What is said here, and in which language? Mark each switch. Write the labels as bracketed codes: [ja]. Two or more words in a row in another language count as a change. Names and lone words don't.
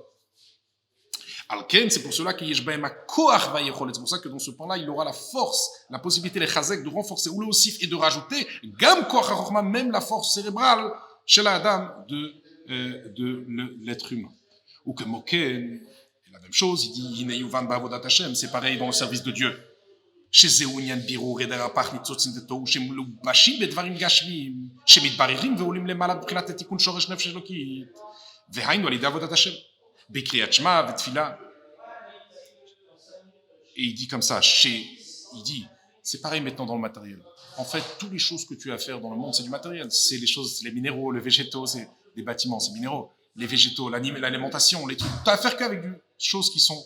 [fr] Alken, c'est pour cela qu'il c'est pour ça que dans ce point-là, il aura la force, la possibilité, les chazek, de renforcer ou le osif et de rajouter, gam même la force cérébrale chez la dame de l'être humain. Ou que Moken, la même chose, il dit, c'est pareil dans le service de Dieu. [he] שזהו בירור ידע הפך ניצוץ נדתו שמלובשים בדברים גשמיים שמתבררים ועולים למעלה מבחינת התיקון שורש נפש אלוקית והיינו על ידי עבודת השם בקריאת שמע ותפילה. [fr] Et il dit comme ça, il dit, c'est pareil maintenant dans le matériel. En fait, toutes les choses que tu as à faire dans le monde, c'est du matériel. C'est les choses, les minéraux, les végétaux, c'est des bâtiments, c'est minéraux. Les végétaux, l'alimentation, les trucs. Tu as à faire qu'avec des choses qui sont...